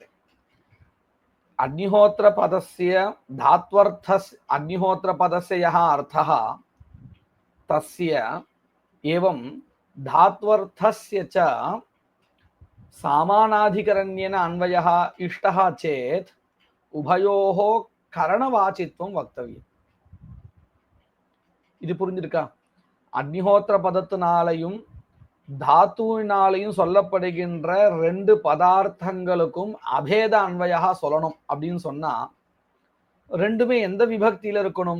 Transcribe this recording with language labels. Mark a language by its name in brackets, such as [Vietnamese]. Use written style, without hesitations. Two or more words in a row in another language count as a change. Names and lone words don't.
[Sanskrit] अग्निहोत्रपदस्य धात्वर्थस्य, अग्निहोत्रपदस्य यः अर्थः तस्य एवं धात्वर्थस्य च सामानाधिकरण्येन अन्वयः इष्टः चेत् उभयोः करणवाचित्वं वक्तव्यम्. [Tamil] இது புரிஞ்சிருக்கா? அக்னிஹோத்திர பதத்தினாலையும் தாத்துவினாலையும் சொல்லப்படுகின்ற ரெண்டு பதார்த்தங்களுக்கும் அபேத அன்வயா சொல்லணும் அப்படின்னு சொன்னா, ரெண்டுமே எந்த விபக்தியில இருக்கணும்?